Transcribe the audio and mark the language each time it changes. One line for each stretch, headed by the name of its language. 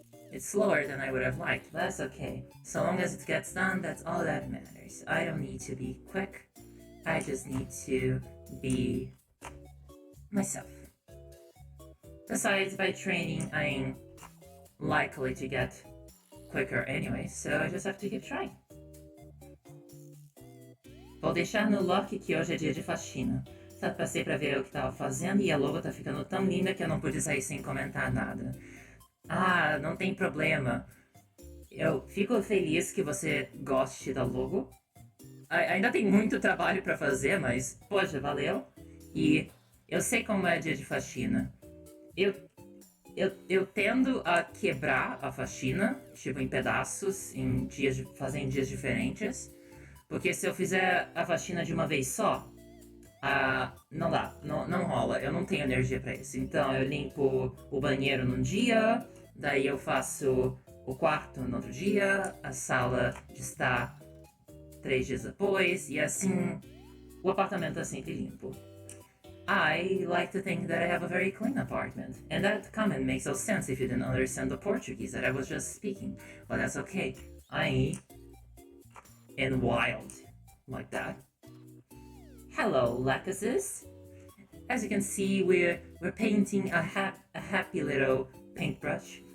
English: It's slower than I would have liked, but that's okay. So long as it gets done, that's all that matters. I don't need to be quick, I just need to be myself. Besides, by training, I'm likely to get quicker anyway, so I just have to keep trying.
Portuguese: Vou deixar no lock que hoje é dia de faxina. Só passei pra ver o que tava fazendo e a logo tá ficando tão linda que eu não pude sair sem comentar nada. Ah, não tem problema. Eu fico feliz que você goste da logo. Ainda tem muito trabalho pra fazer, mas, poxa, valeu. E eu sei como é dia de faxina. Eu tendo a quebrar a faxina, tipo, em pedaços, fazer em dias diferentes. Porque se eu fizer a faxina de uma vez só, não dá, não rola, eu não tenho energia pra isso. Então eu limpo o banheiro num dia, daí eu faço o quarto no outro dia, a sala de estar 3 dias depois, e assim o apartamento é sempre limpo.
English: I like to think that I have a very clean apartment, and that comment makes no sense if you didn't understand the Portuguese that I was just speaking. But that's okay. I am wild like that. Hello, Lacases. As you can see, we're painting a happy little paintbrush.